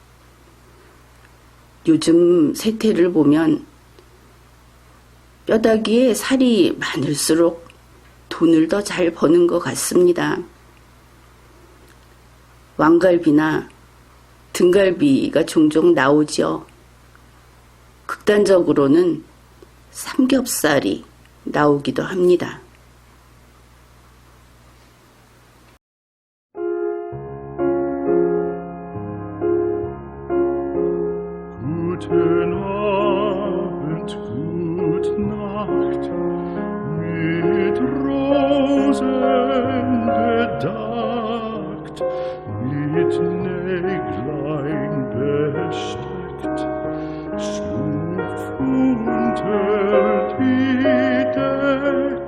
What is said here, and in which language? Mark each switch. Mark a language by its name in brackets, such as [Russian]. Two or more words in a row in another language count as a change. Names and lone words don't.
[Korean] 요즘 세태를 보면 뼈다귀에 살이 많을수록 돈을 더 잘 버는 것 같습니다. 왕갈비나 등갈비가 종종 나오죠. 극단적으로는 삼겹살이 나오기도 합니다. [German] Guten Abend, gute Nacht, mit Rosen bedeckt, mit Näglein besteckt, schlupf unter die Deck.